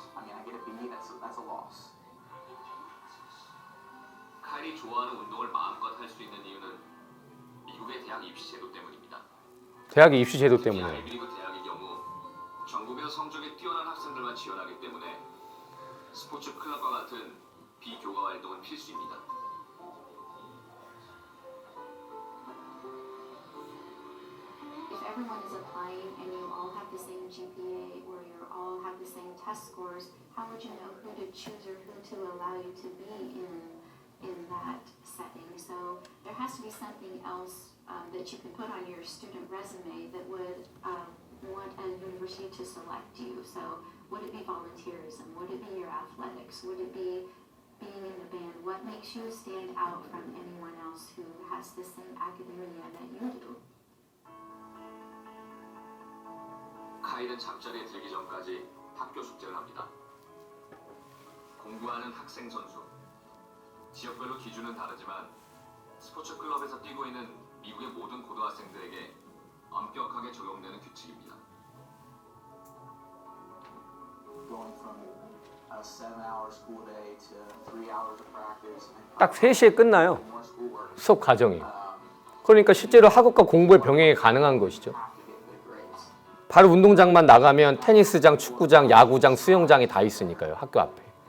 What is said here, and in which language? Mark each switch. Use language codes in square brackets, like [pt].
[en] I mean, I get a B, that's a loss. [ko] 카일이 좋아하는 운동을 마음껏 할 수 있는 이유는 미국의 대학 입시 제도 때문입니다. 대학의 입시 제도 특히 때문에. 아이비리그 대학의 경우 전국에서 성적이 뛰어난 학생들만 지원하기 때문에 스포츠 클럽과 같은 비교과 활동은 필수입니다. [en] If everyone is applying and you all have the same GPA or you all have the same test scores, how would you know who to choose or who to allow you to be in that setting? So there has to be something else that you can put on your student resume that would want a university to select you. So would it be volunteerism? Would it be your athletics? Would it be being in the band? What makes you stand out from anyone else who has the same academia that you do? [ko] 카일은 잠자리에 들기 전까지 학교 숙제를 합니다. 공부하는 학생 선수. 지역별로 기준은 다르지만 스포츠 클럽에서 뛰고 있는 미국의 모든 고등학생들에게 엄격하게 적용되는 규칙입니다. [en] Going from a 7-hour school day to 3 hours of practice. [ko] 딱 3시에 끝나요. [en] More schoolwork. [ko] 수업 과정이. 그러니까 실제로 학업과 공부의 병행이 가능한 것이죠. [en] Have to get good grades. [ko] 바로 운동장만 나가면 테니스장, 축구장, 야구장, 수영장이 다 있으니까요. 학교 앞에.